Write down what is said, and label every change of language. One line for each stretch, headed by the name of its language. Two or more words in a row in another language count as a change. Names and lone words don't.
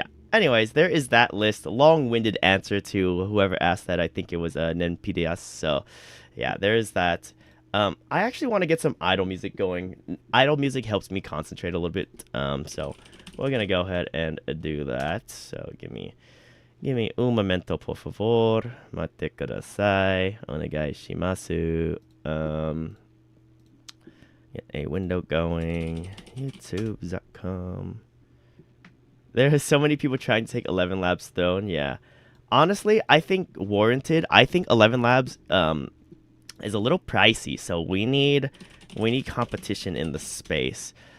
English: Anyways, there is that list. Long-winded answer to whoever asked that. I think it was NenPDS. So yeah, there is that. I actually want to get some idle music going. Idle music helps me concentrate a little bit. So we're gonna go ahead and do that. So give me
Spanish: un momento, por favor.
Japanese: 待ってください. お願いします.
English: Get a window going. YouTube.com. There are so many people trying to take 11 Labs Throne. Yeah. Honestly, I think warranted. I think 11 Labs is a little pricey, so we need competition in the space.